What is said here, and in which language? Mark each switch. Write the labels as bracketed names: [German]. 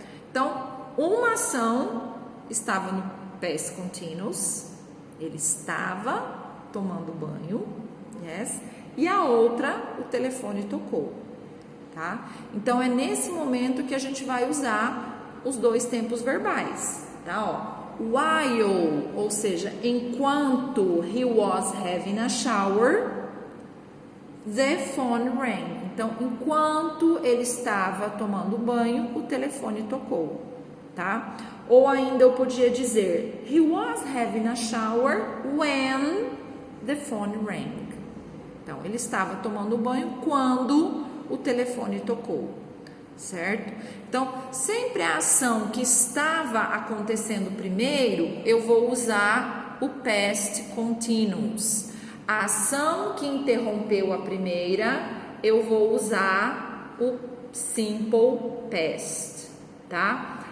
[Portuguese] Então, uma ação estava no past continuous, ele estava tomando banho, yes, e a outra, o telefone tocou, tá? Então, é nesse momento que a gente vai usar os dois tempos verbais, tá? [English] Ó, while, [Portuguese] ou seja, enquanto [English] he was having a shower, the phone rang. [Portuguese] Então, enquanto ele estava tomando banho, o telefone tocou, tá? Ou ainda eu podia dizer, [English] he was having a shower when the phone rang. [Portuguese] Então, ele estava tomando banho quando o telefone tocou, certo? Então, sempre a ação que estava acontecendo primeiro, eu vou usar o past continuous. A ação que interrompeu a primeira, eu vou usar o simple past, tá?